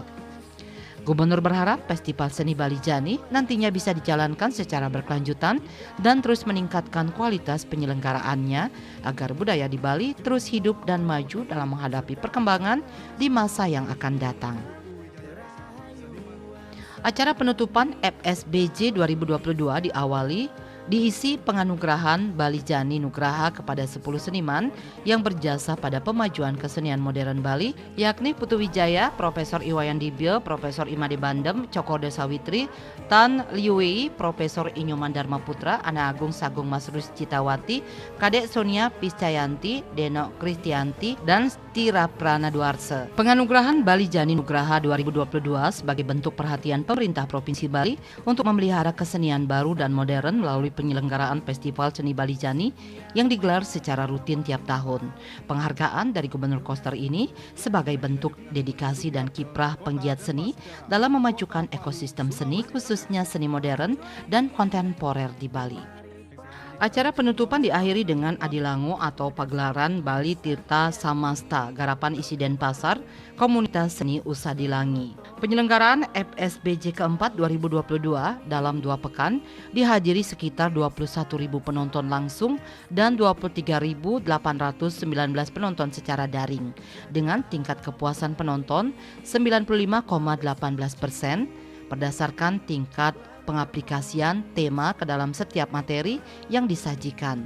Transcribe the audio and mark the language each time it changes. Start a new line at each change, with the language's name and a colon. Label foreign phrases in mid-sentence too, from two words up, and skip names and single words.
Indonesian: Gubernur berharap Festival Seni Balijani nantinya bisa dijalankan secara berkelanjutan dan terus meningkatkan kualitas penyelenggaraannya agar budaya di Bali terus hidup dan maju dalam menghadapi perkembangan di masa yang akan datang. Acara penutupan FSBJ 2022 diawali diisi penganugerahan Bali Jani Nugraha kepada 10 seniman yang berjasa pada pemajuan kesenian modern Bali, yakni Putu Wijaya, Profesor Iwayan Dibyo, Profesor Imade Bandem, Cokorda Sawitri, Tan Liuwei, Profesor Inyoman Dharma Putra, Ana Agung Sagung Masrus Citawati, Kadek Sonia Piscayanti, Deno Kristianti, dan Tira Prana Duarse. Penganugerahan Bali Jani Nugraha 2022 sebagai bentuk perhatian pemerintah Provinsi Bali untuk memelihara kesenian baru dan modern melalui penyelenggaraan Festival Seni Bali Jani yang digelar secara rutin tiap tahun. Penghargaan dari Gubernur Koster ini sebagai bentuk dedikasi dan kiprah penggiat seni dalam memajukan ekosistem seni khususnya seni modern dan kontemporer di Bali. Acara penutupan diakhiri dengan Adilango atau pagelaran Bali Tirta Samasta, garapan isi Denpasar, Komunitas Seni Usadilangi. Penyelenggaraan FSBJ keempat 2022 dalam 2 pekan dihadiri sekitar 21.000 penonton langsung dan 23.819 penonton secara daring, dengan tingkat kepuasan penonton 95,18% berdasarkan tingkat pengaplikasian tema ke dalam setiap materi yang disajikan.